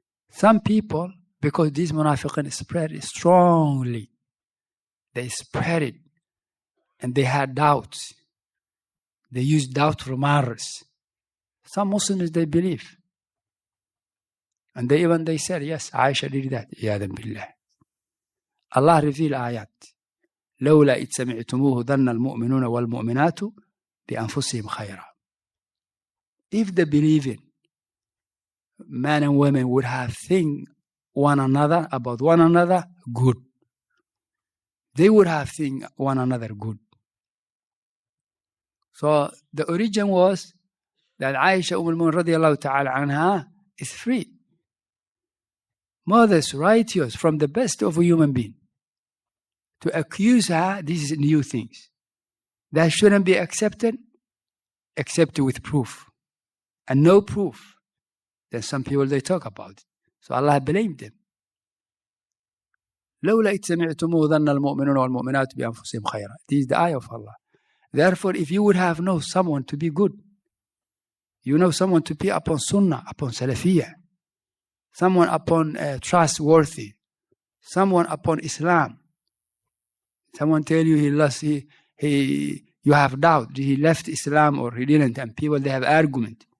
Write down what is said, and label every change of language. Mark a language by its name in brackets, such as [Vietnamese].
[English] Some people, because these munafiqin spread it strongly, they spread it, and they had doubts. They used doubtful matters. Some Muslims, they believe. And they said, yes, Aisha did that. Iyadan billah. Allah revealed ayat. [Arabic] لولا إذ سمعتموه ظن المؤمنون والمؤمنات بأنفسهم خيرا. [English] If the believing men and women would have think one another about one another good, they would have think one another good. So the origin was that Aisha al-Mu'min radiallahu ta'ala anha is free. Mothers, righteous, from the best of a human being. To accuse her, this is new things. That shouldn't be accepted, except with proof. And no proof. Then some people, they talk about it. So Allah blamed them. [Arabic] لولا إذ سمعتموه ظن المؤمنون والمؤمنات بأنفسهم خيرا. [English] This is the ayah of Allah. Therefore, if you would have known someone to be good, you know someone to be upon sunnah, upon salafiyah, someone upon trustworthy, someone upon Islam. Someone tell you you have doubt, he left Islam or he didn't, and people, they have argument.